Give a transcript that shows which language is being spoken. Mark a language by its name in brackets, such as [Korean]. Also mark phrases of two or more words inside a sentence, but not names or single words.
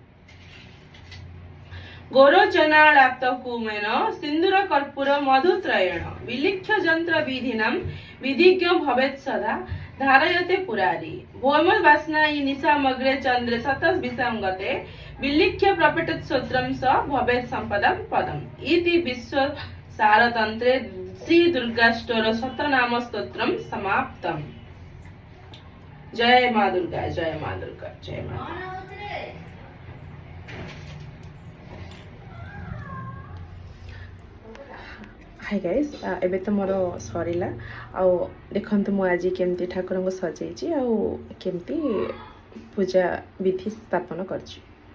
[Sanskrit] गौरचनालाक्तकुमेन सिन्दूर कर्पूर मधुत्रयेण विलिख्य यंत्र विधिनां विधिज्ञ भवेत् सदा धारयते पुरारी भौम वासनायि निशामग्रे चंद्रे सतस विसंगते विलिख्य प्रपठेत् स्तोत्रं स भवेत् संपदं पदम् इति विश्व सारतंत्रे श्री दुर्गा स्तोत्र शतनाम स्तोत्रं समाप्तम्। [Hindi] जय मां दुर्गा जय मां दुर्गा जय मां। [English] Hi guys, [Odia] ଏବେ ତ ମୋର ସରିଲା ଆଉ ଦେଖନ୍ତୁ ମୁଁ ଆଜି କେମିତି ଠାକୁରଙ୍କୁ ସଜେଇଛି ଆଉ କେମିତି ପୂଜା ବିଧି ସ୍ଥାପନ କରୁଛି।